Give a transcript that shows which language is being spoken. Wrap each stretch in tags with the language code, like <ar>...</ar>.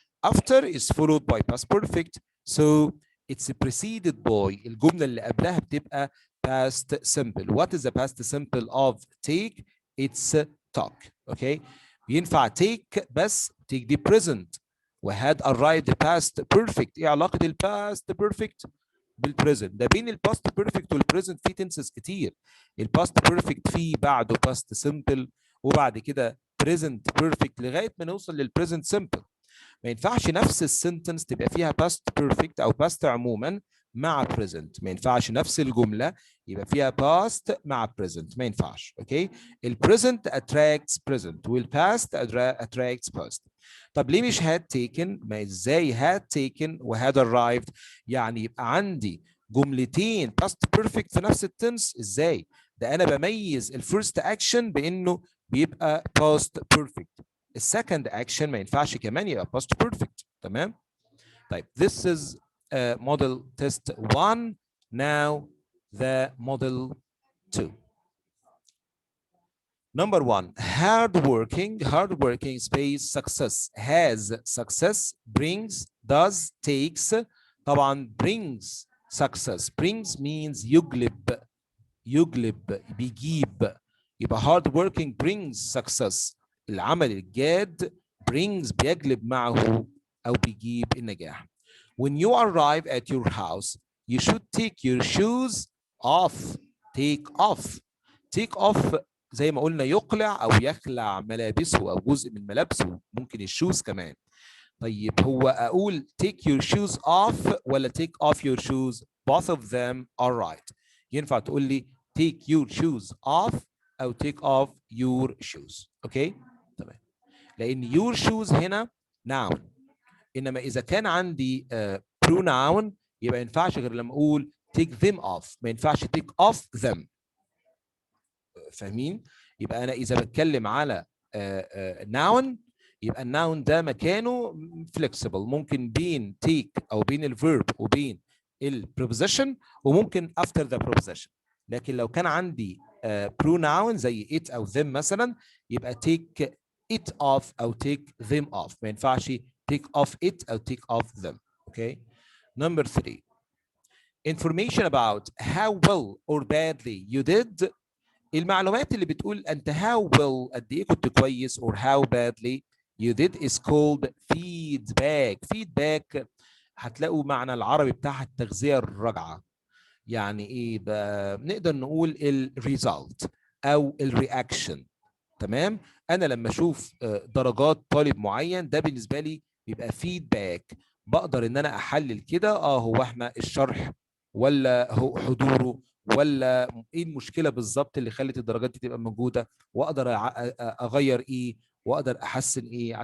<en>After is followed by past perfect, so it's preceded by.</en> <ar>الجملة اللي قبلها بتبقى past simple.</ar> <en>What is the past simple of take? It's took. Okay.</en> <ar>ينفع take بس take دي present، وهاد arrived past perfect. ايه علاقة ال past perfect بالبريزنت؟ ده بين الباست بيرفكت والبريزنت في تنسز كتير. الباست بيرفكت فيه بعده باست سمبل، وبعد كده بريزنت بيرفكت لغايه ما نوصل للبريزنت سمبل. ما ينفعش نفس السنتنس تبقى فيها باست بيرفكت او باست عموما مع present. ما ينفعش نفس الجملة يبقى فيها past مع present، ما ينفعش. اوكي،</ar> <en>ال present attracts present وال past attracts past.</en> <ar>طب ليه مش had taken؟ ما ازاي had taken و had arrived؟ يعني يبقى عندي جملتين past perfect في نفس التنس؟ ازاي؟ ده انا بميز الفيرست اكشن بانه بيبقى past perfect، السكند اكشن ما ينفعش كمان يبقى past perfect. تمام؟ طيب</ar> <en>this is model test 1. Now the model 2. Number 1, hardworking space success, has success, brings, does, takes. طبعا brings success. brings means</en> <ar>يجلب بيجيب، يبقى</ar> <en>hard working brings success.</en> <ar>العمل الجاد brings بيجلب معه أو بيجيب النجاح.</ar> <en>When you arrive at your house, you should take your shoes off. take off.</en> <ar>take off زي ما قلنا يقلع أو يخلع ملابسه أو جزء من ملابسه، ممكن الشوز كمان. طيب هو أقول</ar> <en>take your shoes off ولا take off your shoes؟ both of them are right.</en> <ar>ينفع تقول لي take your shoes off أو take off your shoes. أوكي؟ تمام. لأن your shoes هنا noun، إنما إذا كان عندي pronoun يبقى ما ينفعش غير لما أقول take them off، ما ينفعش take off them. فاهمين؟ يبقى أنا إذا بتكلم على noun يبقى الناون ده مكانه flexible، ممكن بين take أو بين الفيرب وبين البروبوزيشن، وممكن after the preposition. لكن لو كان عندي pronoun زي it أو them مثلا يبقى take it off أو take them off، ما ينفعش take off it أو take off them.</ar> <en>Okay. Number 3, information about how well or badly you did.</en> <ar>المعلومات اللي بتقول انت</ar> <en>how well</en> <ar>قد ايه كنت كويس</ar> <en>or how badly you did is called feedback.</en> <ar>feedback هتلاقوا معنى العربي بتاعها التغذية الراجعة. يعني ايه بقى؟ نقدر نقول الريزلت او الرياكشن. تمام؟ انا لما اشوف درجات طالب معين ده بالنسبة لي بيبقى فيدباك، بقدر ان انا احلل كده هو احنا الشرح ولا هو حضوره ولا ايه المشكله بالظبط اللي خلت الدرجات دي تبقى موجوده، واقدر اغير ايه واقدر احسن ايه.</ar>